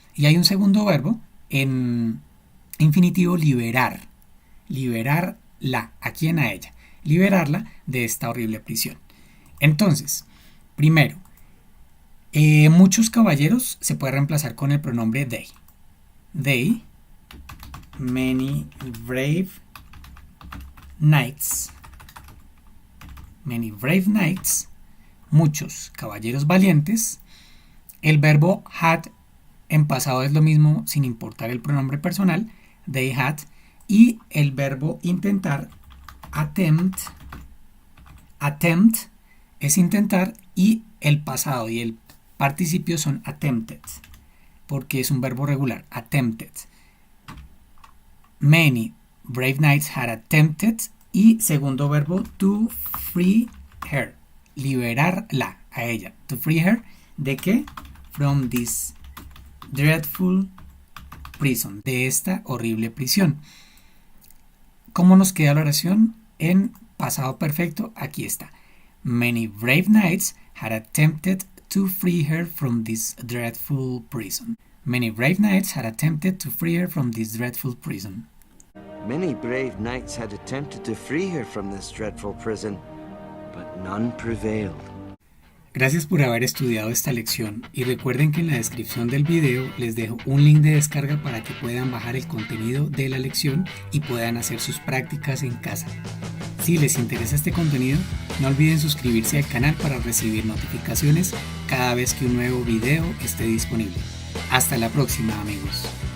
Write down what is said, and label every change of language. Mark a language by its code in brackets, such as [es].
[es] Y hay un segundo verbo en infinitivo, liberar. Liberarla, ¿a quién? A ella. Liberarla de esta horrible prisión. Entonces, primero, muchos caballeros se puede reemplazar con el pronombre they. [en] They, many brave knights. Many brave knights. [es] Muchos caballeros valientes. El verbo had en pasado es lo mismo sin importar el pronombre personal. [en] They had. [es] Y el verbo intentar, attempt. Attempt es intentar y el pasado y el participio son attempted, porque es un verbo regular, attempted. [en] Many brave knights had attempted [es] y segundo verbo [en] to free her, [es] liberarla a ella. [en] To free her, [es] ¿de qué? [en] From this dreadful prison, [es] de esta horrible prisión. ¿Cómo nos queda la oración? En pasado perfecto, aquí está. [en] Many brave knights had attempted to free her from this dreadful prison. Many brave knights had attempted to free her from this dreadful prison. Many brave knights had attempted to free her from this dreadful prison, but none prevailed. [es] Gracias por haber estudiado esta lección y recuerden que en la descripción del video les dejo un link de descarga para que puedan bajar el contenido de la lección y puedan hacer sus prácticas en casa. Si les interesa este contenido, no olviden suscribirse al canal para recibir notificaciones cada vez que un nuevo video esté disponible. Hasta la próxima, amigos.